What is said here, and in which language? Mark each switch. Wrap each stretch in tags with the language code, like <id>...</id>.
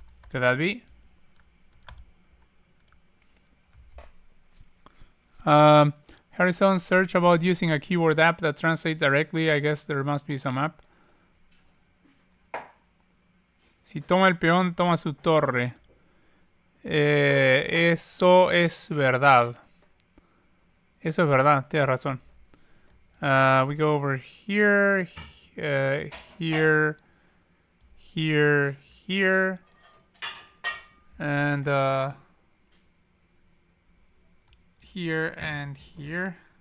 <en>Could that be? Harrison search about using a keyword app that translates directly. I guess there must be some app.</en> <es>Si toma el peón, toma su torre. Eso es verdad. Eso es verdad, tienes razón.</es> <en>We go over here, here, here, and here and here.</en>